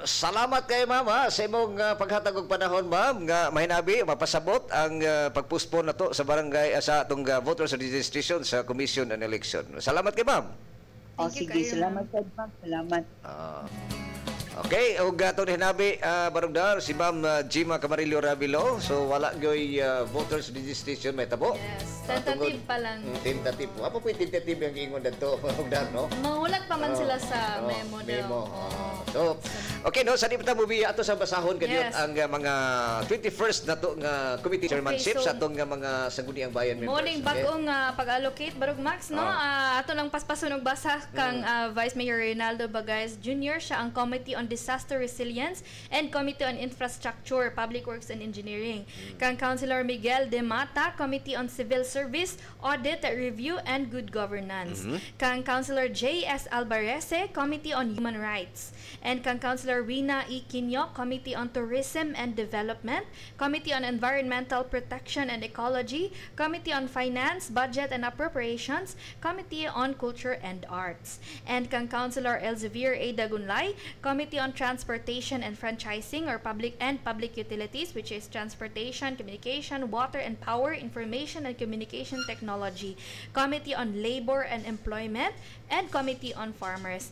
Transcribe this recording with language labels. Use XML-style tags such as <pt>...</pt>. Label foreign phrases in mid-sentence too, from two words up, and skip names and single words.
<ceb>Salamat kay ma'am sa imong paghatag og panahon, ma'am, nga mahinabi mapasabot ang pagpuspon nato sa barangay sa atong</ceb> <en>voters registration</en> <ceb>sa Commission on Election. Salamat kay ma'am. O</ceb> <en>Thank you</en> <ceb>sige, kayo, salamat sa salamat. Okay, og atong hinabi barangay si Ma'am Jima Camarillo Ravilo. So wala gyoy</ceb> <en>voters registration</en> <ceb>may tabo.</ceb> <en>Yes. Tentative</en> <ceb>pa lang. Tentative. Apa po yung tentative yung ingon dito, barangay, no? Mahulat pa man sila sa memo daw. Memo. Oo. So, okay, no, sa di pa mo ato sa basahon kaniyot Yes. ang mga 21st na to nga</ceb> <en>committee chairmanship</en> <ceb>so, sa atong nga mga sangguniang bayan members. Morning bagong pag-allocate barog Max no. Ato lang paspasunog basa kang Vice Mayor Reynaldo Bagays Jr. siya ang Committee on Disaster Resilience and Committee on Infrastructure, Public Works and Engineering. Kang Councilor Miguel De Mata, Committee on Civil Service, Audit, Review and Good Governance. Kang Councilor J.S. Albarese, Committee on Human Rights. And kang Councilor Rina E. Quino, Committee on Tourism and Development, Committee on Environmental Protection and Ecology, Committee on Finance, Budget and Appropriations, Committee on Culture and Arts. And kang Councilor Elzevir A. Dagunlay, Committee on Transportation and Franchising or Public Utilities,</ceb> <en>which is</en> <ceb>Transportation, Communication, Water and Power, Information and Communication Technology, Committee on Labor and Employment, and Committee on Farmers.</ceb>